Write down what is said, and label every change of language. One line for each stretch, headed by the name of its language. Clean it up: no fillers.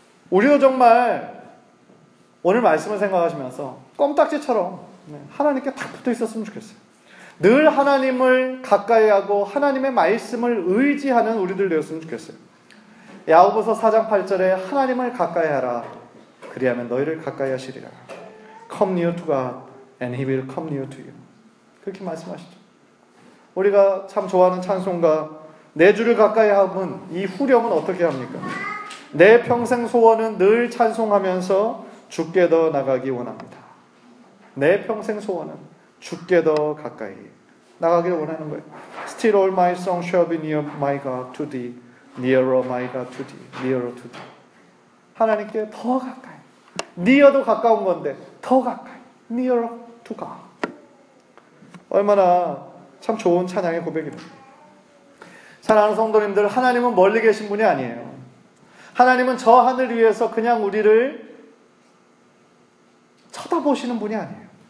Korean: 우리도 정말 오늘 말씀을 생각하시면서 껌딱지처럼 하나님께 딱 붙어 있었으면 좋겠어요. 늘 하나님을 가까이 하고 하나님의 말씀을 의지하는 우리들 되었으면 좋겠어요. 야고보서 4장 8절에 하나님을 가까이 하라. 그리하면 너희를 가까이 하시리라.
English: Come near to God and He will come near to you.
Korean: 그렇게 말씀하시죠. 우리가 참 좋아하는 찬송가 내 주를 가까이 하면 이 후렴은 어떻게 합니까? 내 평생 소원은 늘 찬송하면서 주께 더 나가기 원합니다. 내 평생 소원은 주께 더 가까이 나가기를 원하는 거예요.
English: Still all my song shall be near my God to thee, nearer my God to thee, nearer to thee.
Korean: 하나님께 더 가까이. near도 가까운 건데 더 가까이.
English: nearer to God.
Korean: 얼마나 참 좋은 찬양의 고백입니다. 사랑하는 성도님들, 하나님은 멀리 계신 분이 아니에요. 하나님은 저 하늘 위에서 그냥 우리를 쳐다보시는 분이 아니에요.